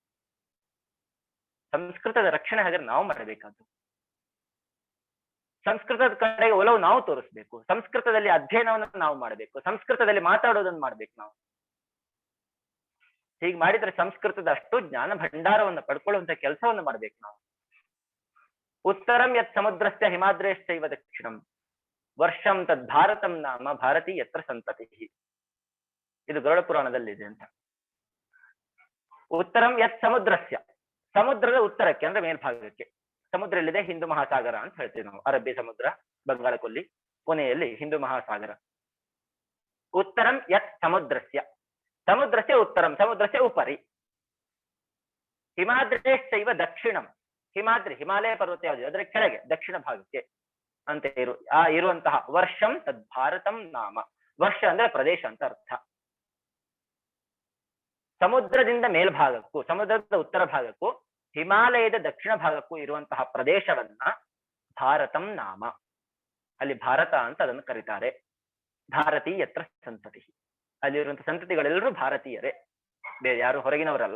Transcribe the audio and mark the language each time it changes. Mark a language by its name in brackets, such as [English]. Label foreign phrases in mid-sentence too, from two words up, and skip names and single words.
[Kannada] ಸಂಸ್ಕೃತದ ರಕ್ಷಣೆ ಹಾಗಾದ್ರೆ ನಾವು ಮಾಡಬೇಕಾದ್ದು. ಸಂಸ್ಕೃತದ ಕಡೆಗೆ ಒಲವು ನಾವು ತೋರಿಸ್ಬೇಕು. ಸಂಸ್ಕೃತದಲ್ಲಿ ಅಧ್ಯಯನವನ್ನು ನಾವು ಮಾಡಬೇಕು. ಸಂಸ್ಕೃತದಲ್ಲಿ ಮಾತಾಡೋದನ್ನು ಮಾಡ್ಬೇಕು ನಾವು. ಹೀಗೆ ಮಾಡಿದ್ರೆ ಸಂಸ್ಕೃತದ ಅಷ್ಟು ಜ್ಞಾನ ಭಂಡಾರವನ್ನು ಪಡ್ಕೊಳ್ಳುವಂತ ಕೆಲಸವನ್ನು ಮಾಡ್ಬೇಕು ನಾವು. [Sanskrit] ಉತ್ತರಂ ಯತ್ ಸಮುದ್ರಸ್ಯ ಹಿಮಾದ್ರೇಶ್ಚೈವ ದಕ್ಷಿಣಂ ವರ್ಷಂ ತದ್ ಭಾರತಂ ನಾಮ ಭಾರತೀ ಯತ್ರ ಸಂತತಿ. [Kannada] ಇದು ಗರುಡ ಪುರಾಣದಲ್ಲಿದೆ ಅಂತ. [Sanskrit] ಉತ್ತರಂ ಯತ್ ಸಮುದ್ರಸ್ಯ, [Kannada] ಸಮುದ್ರದ ಉತ್ತರಕ್ಕೆ ಅಂದ್ರೆ ಮೇಲ್ಭಾಗಕ್ಕೆ. ಸಮುದ್ರ ಎಲ್ಲಿದೆ? ಹಿಂದೂ ಮಹಾಸಾಗರ ಅಂತ ಹೇಳ್ತೀವಿ ನಾವು. ಅರಬ್ಬಿ ಸಮುದ್ರ, ಬಂಗಾಳ ಕೊಲ್ಲಿ, ಕೊನೆಯಲ್ಲಿ ಹಿಂದೂ ಮಹಾಸಾಗರ. [Sanskrit] ಉತ್ತರಂ ಯತ್ ಸಮುದ್ರಸ್ಯ, ಸಮುದ್ರಸ್ಯ ಉತ್ತರಂ, ಸಮುದ್ರಸ್ಯ ಉಪರಿ. ಹಿಮಾದ್ರೇಶ್ಚೈವ ದಕ್ಷಿಣಂ, [Kannada] ಹಿಮಾದ್ರಿ ಹಿಮಾಲಯ ಪರ್ವತ ಯಾವುದು ಅದರ ಕೆಳಗೆ ದಕ್ಷಿಣ ಭಾಗಕ್ಕೆ ಅಂತ ಇರುವಂತಹ [Sanskrit] ವರ್ಷಂ ತದ್ ಭಾರತಂ ನಾಮ. [Kannada] ವರ್ಷ ಅಂದ್ರೆ ಪ್ರದೇಶ ಅಂತ ಅರ್ಥ. ಸಮುದ್ರದಿಂದ ಮೇಲ್ಭಾಗಕ್ಕೂ, ಸಮುದ್ರದ ಉತ್ತರ ಭಾಗಕ್ಕೂ, ಹಿಮಾಲಯದ ದಕ್ಷಿಣ ಭಾಗಕ್ಕೂ ಇರುವಂತಹ ಪ್ರದೇಶವನ್ನ [Sanskrit] ಭಾರತಂ ನಾಮ, [Kannada] ಅಲ್ಲಿ ಭಾರತ ಅಂತ ಅದನ್ನು ಕರೀತಾರೆ. [Sanskrit] ಭಾರತೀ ಯತ್ರ ಸಂತತಿ, [Kannada] ಅಲ್ಲಿರುವಂತಹ ಸಂತತಿಗಳೆಲ್ಲರೂ ಭಾರತೀಯರೇ, ಬೇರೆ ಯಾರು ಹೊರಗಿನವರಲ್ಲ.